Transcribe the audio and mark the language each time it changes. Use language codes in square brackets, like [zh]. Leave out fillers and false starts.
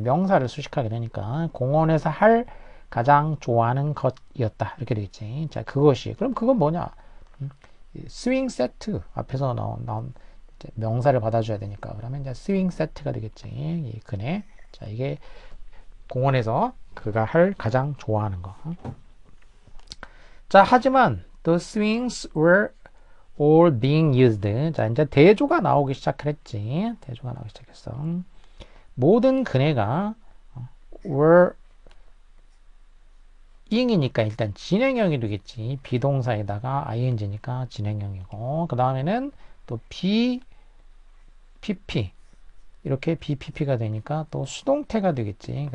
[ko] 명사를 수식하게 되니까 공원에서 할 가장 좋아하는 것이었다, 이렇게 되겠지. 자, 그것이, 그럼 그건 뭐냐? 스윙 세트 앞에서 나온 명사를 받아줘야 되니까 그러면 이제 스윙 세트가 되겠지. 이 그네. 자, 이게 공원에서 그가 할 가장 좋아하는 거. 자, 하지만 [en] the swings were all being used. [ko] 자, 이제 대조가 나오기 시작했지. 대조가 나오기 시작했어. 모든 그네가 were ing이니까 일단 진행형이 되겠지. 비동사에다가 ing니까 진행형이고, 그 다음에는 또 BPP, 이렇게 BPP가 되니까 또 수동태가 되겠지.